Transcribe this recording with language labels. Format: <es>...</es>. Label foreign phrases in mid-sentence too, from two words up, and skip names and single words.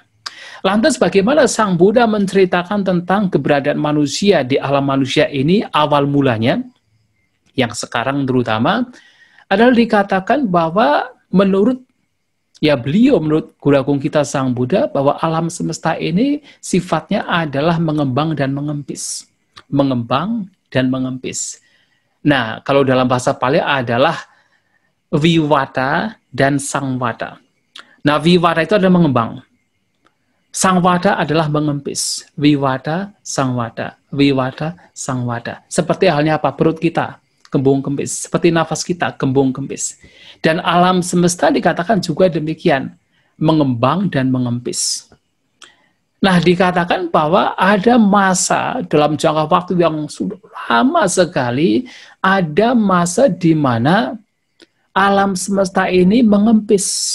<id>Lantas bagaimana Sang Buddha menceritakan tentang keberadaan manusia di alam manusia ini awal mulanya, yang sekarang terutama, adalah dikatakan bahwa menurut menurut Guru Agung kita Sang Buddha, bahwa alam semesta ini sifatnya adalah mengembang dan mengempis. Mengembang dan mengempis. Nah, kalau dalam bahasa Pali adalah Viwata dan Sangwata. Nah, Viwata itu adalah mengembang. Sangwata adalah mengempis. Viwata, Sangwata. Viwata, Sangwata. Seperti halnya apa? Perut kita, kembung kempis. Seperti nafas kita, kembung kempis. Dan alam semesta dikatakan juga demikian. Mengembang dan mengempis. Nah, dikatakan bahwa ada masa dalam jangka waktu yang sudah lama sekali, ada masa di mana alam semesta ini mengempis.</id>